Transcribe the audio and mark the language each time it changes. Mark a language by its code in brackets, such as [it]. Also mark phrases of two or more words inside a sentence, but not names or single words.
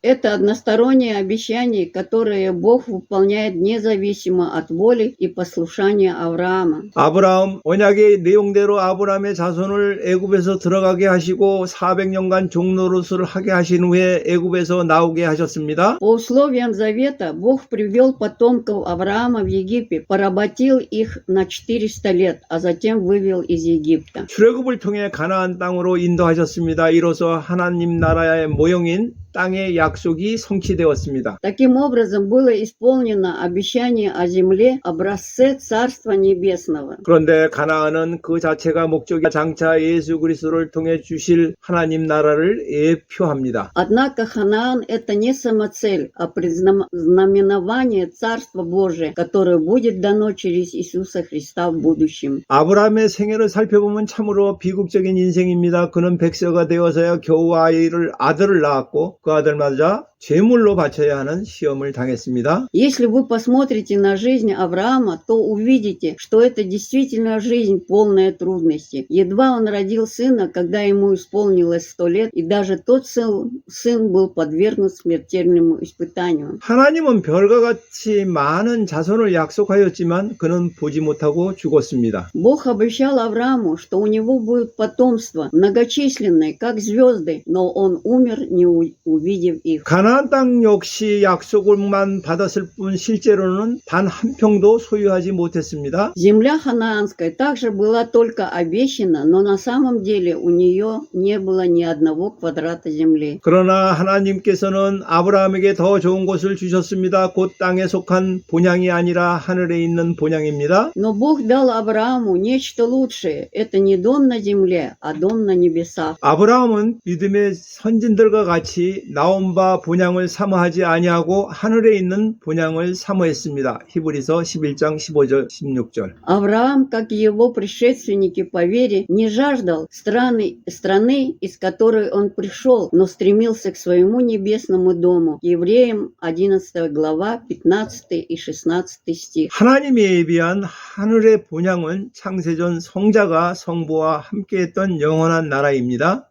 [ru] Это одностороннее обещание, которое Бог выполняет независимо от воли и послушания Авраама. [ko] 아브라함 언약의 내용대로 아브라함의 자손을 애굽에서 들어가게 하시고 400년간 종노릇을 하게 하신 후에 애굽에서 나오게 하셨습니다. [ru] По условиям завета Бог привел потомков Авраама в Египет, поработил их на 400 лет, а затем вывел из Египта. [ko] 출애굽을 통해 가나안 땅으로 인도하셨습니다. 이로써 하나님 나라의 모형인 땅의 약속이 성취되었습니다. [ru] Таким образом было исполнено обещание о земле, образце Царства Небесного. [ko] 그런데 가나안은 그 자체가 목적이 장차 예수 그리스도를 통해 주실 하나님 나라를 예표합니다. [ru] Однако Ханаан – это не самоцель, а предзнаменование Царства Божия, которое будет дано через Иисуса Христа в будущем. [ko] 아브라함의 생애를 살펴보면 참으로 비극적인 인생입니다. 그는 백세가 되어서야 겨우 아들을 낳았고 그 아들마저 제물로 바쳐야 하는 시험을 당했습니다. [ru] Если вы посмотрите на жизнь Авраама, то увидите, что это действительно жизнь, полная трудностей. Едва он родил сына, когда ему исполнилось 100 лет, и даже тот сын был подвергнут смертельному испытанию. [ko] 하나님은 별과 같이 많은 자손을 약속하였지만 그는 보지 못하고 죽었습니다. [ru] Бог обещал Аврааму, что у него будет потомство, многочисленное, как звезды, но он умер, не увидев их. [ko] 가나안 땅 역시 약속을만 받았을 뿐 실제로는 단 한 평도 소유하지 못했습니다. [ru] Земля ханаанская также была только обещана, но на самом деле у нее не было ни одного квадрата земли. [ko] 그러나 하나님께서는 아브라함에게 더 좋은 곳을 주셨습니다. 곧 땅에 속한 본향이 아니라 하늘에 있는 본향입니다. [ru] Но Бог дал Аврааму нечто лучшее. Это не дом на земле, а дом на небесах. [ko] 아브라함은 믿음의 선진들과 같이 나온 바 본향을 사모하지 아니하고 하늘에 있는 본향을 사모했습니다. 히브리서 11장 15절 16절. [ru] Авраам, как и его предшественники по вере, не жаждал страны, из которой он пришел, но стремился к своему небесному дому. Евреям 11 глава, 15 и 16 стих. [ko] 하나님이 예비한 하늘의 본향은 창세전 성자가 성부와 함께했던 영원한 나라입니다.